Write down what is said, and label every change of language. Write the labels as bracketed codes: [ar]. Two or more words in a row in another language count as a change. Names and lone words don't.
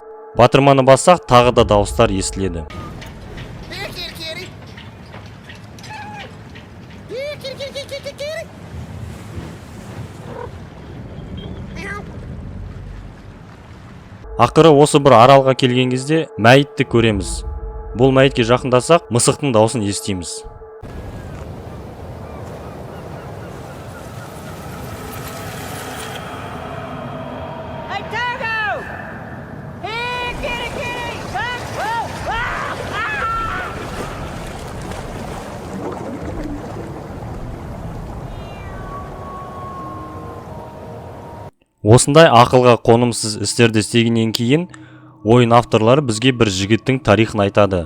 [kk] Батырманы бассақ, тағы да дауыстар естіледі. Ақыры осы бір аралға келген кезде мәйітті көреміз. Бұл мәйітке жақындасақ, мысықтың даусын естиміз. [en] Hey, Togo! Here, kitty, kitty! Whoa! [kk] Осындай ақылға қонымсыз істерді істегеннен кейін, ойын авторлары бізге бір жігіттің тарихын айтады.